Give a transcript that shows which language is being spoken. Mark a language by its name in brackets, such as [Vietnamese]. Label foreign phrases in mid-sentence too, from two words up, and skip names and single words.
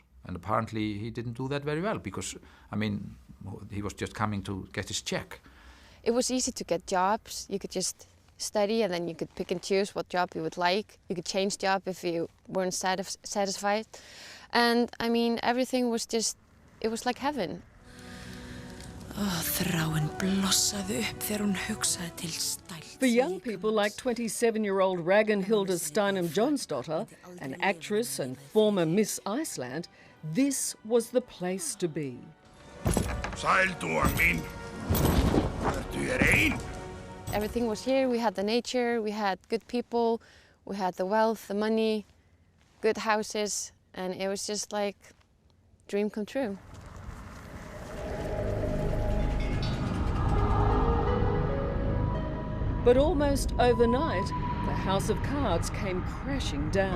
[English] And apparently he didn't do that very well because, I mean, he was just coming to get his check. It was easy to get jobs. You could just study, and then you could pick and choose what job you would like. You could change job if you weren't satisfied. And I mean, everything was just, it was like heaven. [Icelandic] Þráin blossaði upp þegar hún hugsaði til stælt. [English] For young people like 27-year-old Ragnhildur Steinum Jonsdottir, an actress and former Miss Iceland, this was the place to be. [Icelandic] Sæl dúa mín. Ertu hér ein? [English] Everything was here. We had the nature, we had good people, we had the wealth, the money, good houses, and it was just like a dream come true. But almost overnight, the House of Cards came crashing down.